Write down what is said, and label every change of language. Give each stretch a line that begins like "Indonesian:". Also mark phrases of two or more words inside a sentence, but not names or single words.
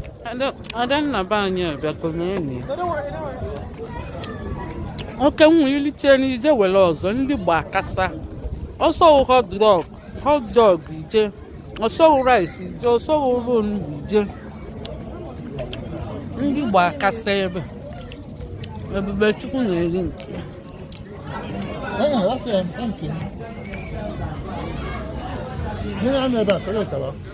Igbo: Ada, Adanna be anyị abịago na enyi ya. Oke nwa iliche n'ije were ọzọ, ndị gba akasa. Ọsọ wụ
English: hot dog, hot dog
Igbo: ije. Ọsọ wụ rice ije, ọsọ wụ ofe onugbu ije. Ndị gba akasa ebe. Ebube Chukwu na-eri nke ya. Ee, ọ sị ya, nke m. Ihe na-anọ ebe a, sọrọ ịtawa.